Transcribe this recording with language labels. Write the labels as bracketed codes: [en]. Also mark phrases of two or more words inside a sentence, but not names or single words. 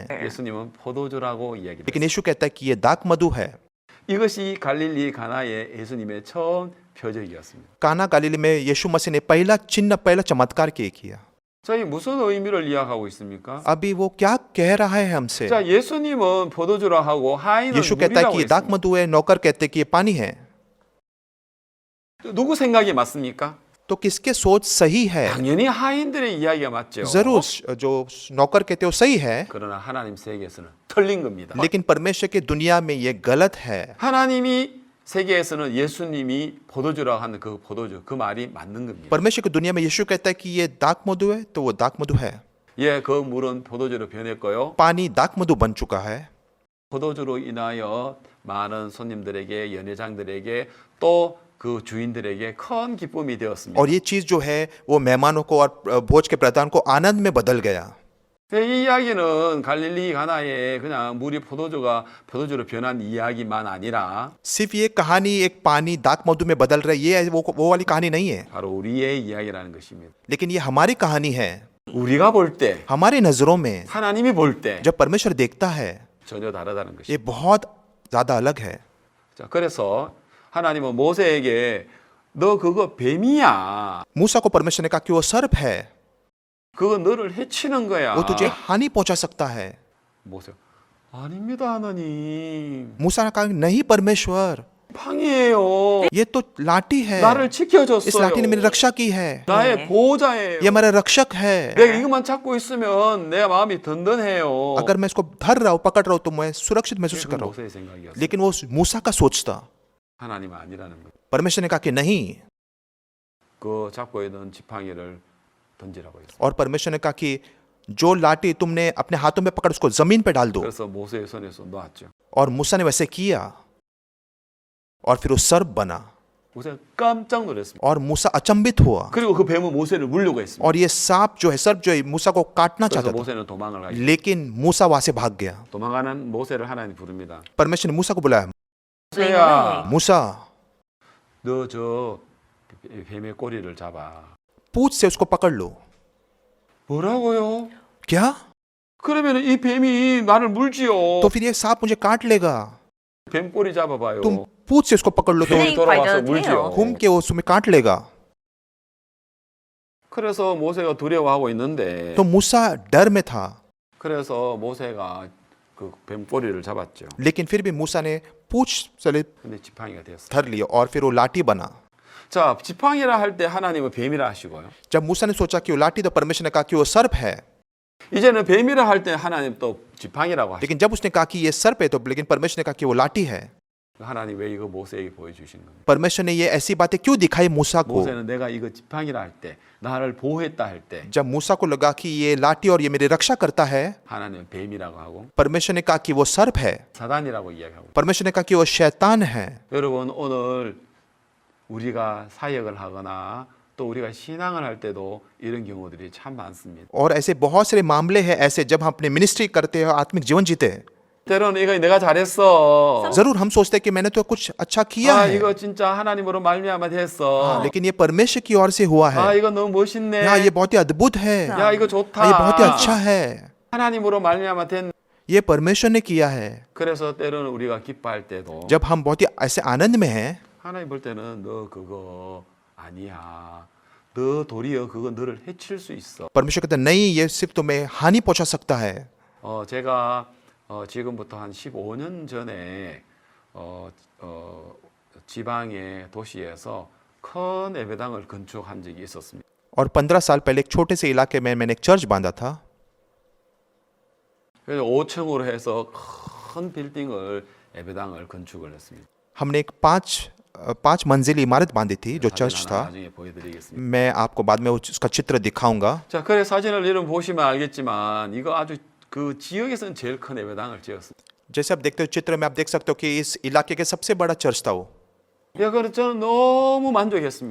[ko] 예수님은 포도주라고 이야기를 [hi] लेकिन यीशु कहता है कि ये दाक मधु है। [ko] 이것이 갈릴리 가나의 예수님의 처음 표적이었습니다. [hi] काना गलीली में यीशु मसीह ने पहला चमत्कार किया। [ko] 자, 이 무슨 의미를 이야기하고 있습니까? [hi] अभी वो क्या कह रहा है हमसे? [ko] 자, 예수님은 포도주라 하고 하인은 [hi] यीशु कहता है [ko] 물이라고 [hi] कि ये दाक [ko] 했습니다. [hi] मधु है, नौकर कहते हैं कि ये पानी है। [ko] 누구 생각이 맞습니까? [hi] तो किसके सोच सही है? [ko] 당연히 하인들의 이야기가 맞죠. [hi] जरूर जो नौकर कहते हो सही है, [ko] 그러나 하나님 세계에서는 틀린 겁니다. [hi] लेकिन परमेश्वर की दुनिया में ये गलत है। [ko] 하나님이 세계에서는 예수님이 포도주라고 하는 그 포도주, 그 말이 맞는 겁니다. [hi] परमेश्वर की दुनिया में यीशु कहता है कि ये दाक मधु है, तो वो दाक मधु है। [ko] 예, 그 물은 포도주로 변했고요. [hi] पानी दाक मधु बन चुका है। [ko] 포도주로 인하여 많은 손님들에게, 연회장들에게 또 그 주인들에게 큰 기쁨이 되었습니다. [hi] और ये चीज जो है वो मेहमानों को और भोज के प्रधान को आनंद में बदल गया। [ko] 이 이야기는 갈릴리 가나에 그냥 물이 포도주로 변한 이야기만 아니라 [hi] सिर्फ ये कहानी एक पानी दाक मधु में बदल रहा है, ये वो वाली कहानी नहीं है, [ko] 바로 우리의 이야기라는 것입니다. [hi] लेकिन ये हमारी कहानी है। [ko] 우리가 볼 때, [hi] हमारी नजरों में [ko] 하나님이 볼 때 [hi] जब परमेश्वर देखता है [ko] 전혀 다르다는 것입니다. [hi] ये बहुत ज्यादा अलग है। [ko] 자, 그래서 하나님은 모세에게 너 그거 뱀이야. [hi] मूसा को परमेश्वर ने कहा कि वो सर्प है, [ko] 그거 너를 해치는 거야. [hi] वो तुझे हानि पहुंचा सकता है। [ko] 모세, 아닙니다, 하나님. [hi] मूसा ने कहा नहीं परमेश्वर, [ko] 팡이에요. [hi] ये तो लाठी है, [ko] 나를 [hi] इस [ko] 지켜줬어요. [hi] लाठी ने मेरी रक्षा की है, [ko] 나의 보호자예요. [hi] ये हमारा रक्षक है। [ko] 내가 이것만 잡고 있으면 내 마음이 든든해요. [hi] अगर मैं इसको धर रहा हूँ, पकड़ रहा हूँ, तो मैं सुरक्षित महसूस कर [ko] 그건 [hi] रहा हूँ। [ko] 모세의 생각이었어요. [hi] लेकिन वो मूसा का सोच था। [ko] 하나님 아니라는 거. [hi] परमेश्वर ने कहा कि नहीं, [ko] 그 잡고 있는 지팡이를 던지라고 했어요. [hi] और परमेश्वर ने कहा कि जो लाठी तुमने अपने हाथों में पकड़ उसको जमीन पे डाल दो। [ko] 그래서 모세의 손에서 놓았죠. [hi] और मूसा ने वैसे किया, और फिर वो सर्प बना, [ko] 모세가 깜짝 놀랐습니다. [hi] और मूसा अचंभित हुआ। [ko] 그리고 그 뱀은 모세를 물려고 했습니다. [hi] और ये सांप जो है, सर्प जो है, मूसा को काटना [ko] 그래서 [hi] चाहता था, [ko] 모세는 도망을 가요. [hi] लेकिन मूसा वहां से भाग गया। [ko] 도망가는 모세를 하나님 부릅니다. [hi] परमेश्वर ने मूसा को बुलाया, [ko] 모세야, [hi] मूसा [ko] 너 저 뱀의 꼬리를 잡아. [hi] पूंछ से उसको पकड़ लो। [ko] 뭐라고요? [hi] क्या? [ko] 그러면 이 뱀이 나를 물지요. [hi] तो फिर ये सांप मुझे काट लेगा। [ko] 뱀 꼬리 잡아봐요. [hi] तुम पूंछ से उसको पकड़ लो तो [ko] 뱀이 돌아와서 by the 물지요. [hi] घूम के वो उसमें काट लेगा। [ko] 그래서 모세가 두려워하고 있는데 [hi] तो मूसा डर में था, [ko] 그래서 모세가 그 뱀 꼬리를 잡았죠. [hi] लेकिन फिर भी मूसा ने पूंछ से [ko] 근데 지팡이가 되었어요. [hi] धर लिया और फिर वो लाठी बना। [ko] 자, 지팡이라 할 때 하나님은 뱀이라 하시고요. [hi] जब मूसा ने सोचा कि वो लाठी, तो परमेश्वर ने कहा कि वो सर्प है। [ko] 이제는 뱀이라 할 때 하나님 또 지팡이라고 하시고 [hi] लेकिन जब उसने कहा कि ये सर्प है, तो लेकिन परमेश्वर ने कहा कि वो लाठी है। [ko] 하나님 왜 이거 모세에게 보여주신 겁니까? [hi] परमेश्वर ने ये ऐसी बातें क्यों दिखाई मूसा को? [ko] 모세는 내가 이거 지팡이라 할 때, 나를 보호했다 할 때 [hi] जब मूसा को लगा कि ये लाठी और ये मेरी रक्षा करता है, [ko] 하나님은 뱀이라고 하고 [hi] परमेश्वर ने कहा कि वो सर्प है। [ko] 사단이라고 이야기하고 [hi] परमेश्वर ने कहा कि वो शैतान है। [ko] 여러분 오늘 우리가 사역을 하거나 또 우리가 신앙을 할 때도 이런 경우들이 참 많습니다. [hi] और ऐसे बहुत सारे मामले हैं ऐसे, जब हम अपने मिनिस्ट्री करते हैं और आत्मिक जीवन जीते हैं, [ko] 때로는 이거 내가 잘했어. [hi] जरूर हम सोचते हैं कि मैंने तो कुछ अच्छा किया 아 है, [ko] 이거 진짜 하나님으로 말미암아 됐어. [hi] हाँ, लेकिन ये परमेश्वर की ओर से हुआ 아 है। [ko] 이거 너무 멋있네. [hi] हाँ, ये बहुत ही अद्भुत है, [ko] 야 이거 [hi] हाँ, [ko] 좋다. [hi] ये बहुत ही अच्छा है, [ko] 하나님으로 말미암아 된. [hi] ये परमेश्वर ने किया है। [ko] 그래서 때로는 우리가 기뻐할 때도 [hi] जब हम बहुत ही ऐसे आनंद में हैं, [ko] 하나님 볼 때는 너 그거 아니야. 너 도리어 그거 너를 해칠 수 있어. [hi] परमेश्वर कहता है नहीं, ये सिर्फ तुम्हें हानि पहुंचा सकता है। [ko] 제가 지금부터 한 15년 전에 지방의 도시에서 큰 예배당을 건축한 적이 있었습니다. [hi] और 15 साल पहले एक छोटे से इलाके में मैंने एक चर्च बांधा था। [ko] 그래서 5층으로 해서 큰 빌딩을 예배당을 건축을 했습니다. [hi] हमने एक पांच मंजिली इमारत बांधी थी, जो [ko] 사진 [hi] चर्च [ko] 하나 [hi] था। [ko] 나중에 보여드리겠습니다. [hi] मैं आपको बाद में उसका चित्र दिखाऊंगा। [ko] 자, 그래 사진을 이름 보시면 알겠지만 이거 아주 그 지역에서는 제일 큰 예배당을 지었습니다. [hi] जैसे आप देखते हो चित्र में, आप देख सकते हो कि इस इलाके के सबसे बड़ा चर्च था वो, [ko] 야, 그래서 저는 너무 만족했습니다.